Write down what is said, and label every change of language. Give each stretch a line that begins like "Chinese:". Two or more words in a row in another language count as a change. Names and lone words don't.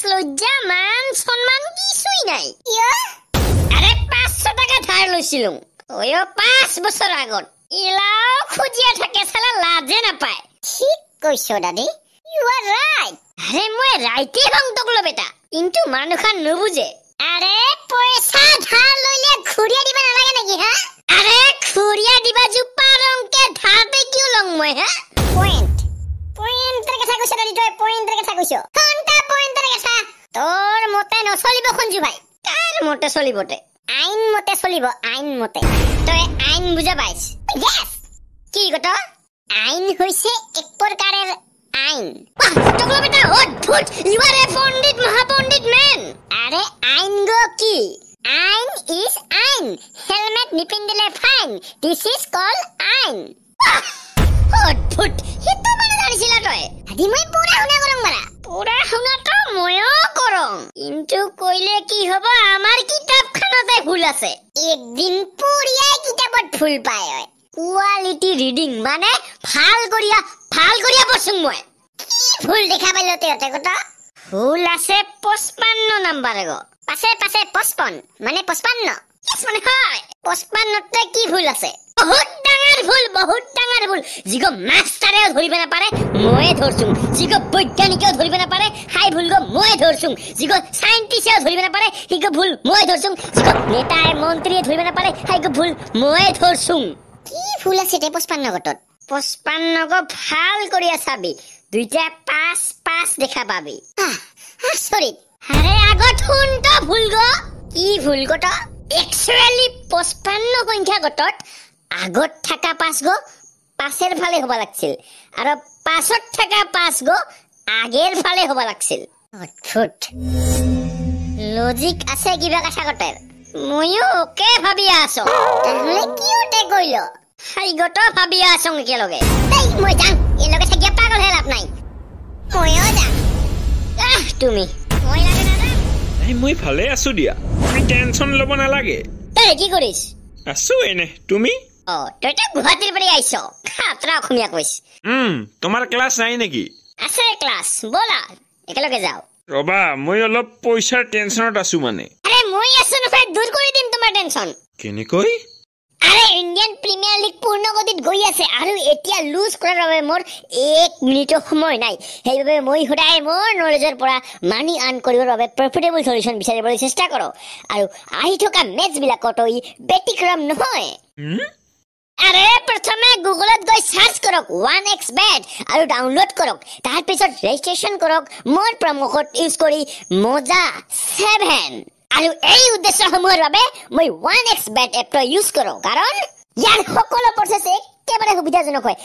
Assamese: লজ্জা মান সম্মান কিছুই নাই আরে 500 টাকা ধার লৈছিলুম ওই 5 বছর আগত ইলাও খুজিয়া থাকে সালা লাজে নাপায় ঠিক কইছো দাদি
English: you are right
Assamese: আরে মই রাইটে হং তকলো বেটা কিন্তু মানুখান নুবুজে আরে পয়সা ধার লইলে খুরিয়া দিবা নালাগে নাকি হা আরে খুরিয়া দিবা জুপা রংকে ধারতে কিউ লং মই হা পয়েন্টের কথা কইছ দাদি তই পয়েন্টের কথা কইছ কোনটা পয়েন্টের কথা তোর মতে নচলিব খঞ্জু ভাই কার মতে চলিবতে আইন মতে চলিব আইন মতে তই আইন বুঝা পাইছ ইয়েস কি কথা আইন হইছে এক প্রকারের আইন তকলো বেটা অদ্ভুত
English: you are a
Assamese: পণ্ডিত মহাপণ্ডিত ম্যান আরে আইন গো কি আইন ইজ আইন হেলমেট নিপিন্দিলে ফাইন
English: this is call
Assamese: আইন অদ্ভুত হিত মানে জানিছিলা তই আদি মই পুরা শুনা করং মারা পুরা শুনা তো ময়ও করং কিন্তু কইলে কি হব আমার কিতাবখানাতে ভুল আছে একদিন পুরিয়াই কিতাবত ভুল পায় হয়
English: quality reading
Assamese: মানে ভাল করিয়া পছং মই কি ভুল দেখা পাইলো তেতে কথা ভুল আছে 55 নাম্বার গো পাছে 55 মানে 55 ইয়েস মানে হয় 55 তে কি ভুল আছে বহুত ডাঙৰ ভুল জিগো মাস্টারেও ধরিবে না পারে ময়ে ধরছুম জিগো বৈজ্ঞানিকেও ধরিবে না পারে হাই ভুল গো ময়ে ধরছুম জিগো সায়েন্টিস্টেও ধরিবে না পারে হিগো ভুল ময়ে ধরছুম জিগো নেতায় মন্ত্রীয়ে ধরিবে না পারে হাইগো ভুল ময়ে ধরছুম কি ভুল আছে তে 55 গটত 55 গো ভাল করিয়া চাবি দুইটা 5 দেখা পাবি সরি আরে আগত শুন তো ভুল গো কি ভুল গট একচুয়ালি 55 সংখ্যা গটত আগত থাকা 5 গো পাশের ফালে হবা লাগছিল আর পাছত থাকা 5 গো আগের ফালে হবা লাগছিল অদ্ভুত লজিক আছে কিবা কথা কটের ময়ো ওকে ভাবিয়া আছো তাহলে কি ওতে কইল হাই গট ভাবিয়া আছো কি লগে এই মই যাম এ লগে থাকিয়া পাগল হে লাভ নাই ময়ো যাম তুমি মই লাগে না এই মই ভালে আছো দিয়া তুমি টেনশন লব না লাগে তই কি করিস আছো এনে তুমি ও তুই তো গুৱাহাটীৰ পৰা আইছ খাতৰা অসমীয়া কইছ তোমাৰ ক্লাছ নাই নেকি আছে ক্লাছ বলা একেলগে যাও ৰবা মই অলপ পইচাৰ টেনশনত আছো মানে আরে মই আছো নহয় দূৰ কৰি দিম তোমাৰ টেনশন কেনেকৈ আরে ইন্ডিয়ান প্রিমিয়ার লিগ পূর্ণ গতিত গই আছে আৰু এতিয়া লুজ কৰাৰ বাবে মোৰ 1 মিনিটৰ সময় নাই সেইবাবে মই সদায় মোৰ নলেজৰ পৰা
English: money earn
Assamese: কৰিবৰ বাবে
English: profitable solution
Assamese: বিচাৰিবলৈ চেষ্টা কৰো আৰু আহি থকা মেচ বিলাকত ই ব্যতিক্ৰম নহয় আরে প্রথমে গুগলত গৈ সার্চ কৰক 1xbet আৰু ডাউনলোড কৰক তাৰ পিছত ৰেজিষ্ট্ৰেচন কৰক মোৰ
English: promo code use
Assamese: কৰি মোজা 7 আৰু এই উদ্দেশ্যসমূহৰ বাবে মই 1xbet এপটো ইউজ কৰো কাৰণ ইয়াৰ সকলো প্ৰচেছ একেবাৰে সুবিধাজনক হয়